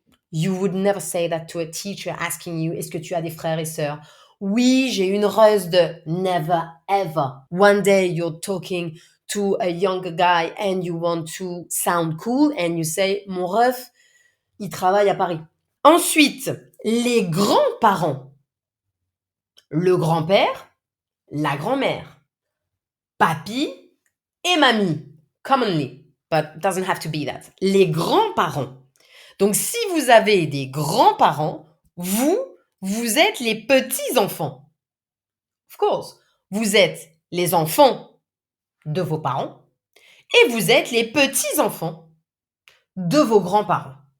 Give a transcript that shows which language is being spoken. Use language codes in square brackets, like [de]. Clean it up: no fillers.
[en] You would never say that to a teacher asking you, [fr] est-ce que tu as des frères et sœurs? Oui, j'ai une reuse de [en] never ever. One day you're talking to a younger guy and you want to sound cool and you say, [fr] mon ref, il travaille à Paris. Ensuite, les grands-parents. Le grand-père, la grand-mère, papy et mamie. [en] Commonly, but doesn't have to be that. [fr] Les grands-parents. Donc, si vous avez des grands-parents, vous êtes les petits-enfants. [en] Of course, [fr] vous êtes les enfants de vos parents et vous êtes les petits-enfants de vos grands-parents.